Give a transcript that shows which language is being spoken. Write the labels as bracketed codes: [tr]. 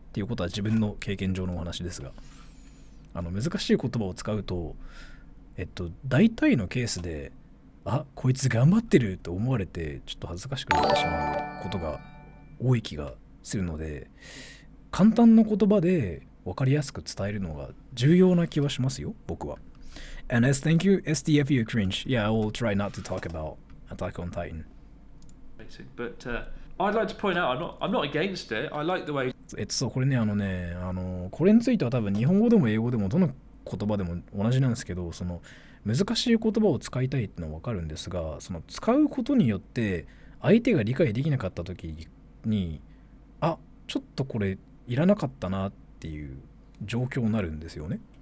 [ja] っていうことは自分の経験上のお話ですが、難しい言葉を使うと、大体のケースで、あ、こいつ頑張ってると思われてちょっと恥ずかしくなってしまうことが多い気がするので、簡単な言葉で分かりやすく伝えるのが重要な気はしますよ、僕は。 [en] And S, thank you, SDFU cringe. Yeah, I will try not to talk about Attack on Titan. But I'd like to point out, I'm not against it. I like the way. [ja] そうこれね、これについては多分日本語でも英語でもどの言葉でも同じなんですけど、その難しい言葉を使いたいってのは分かるんですが、その使うことによって相手が理解できなかった時に、あ、ちょっとこれいらなかったなっていう状況になるんですよね。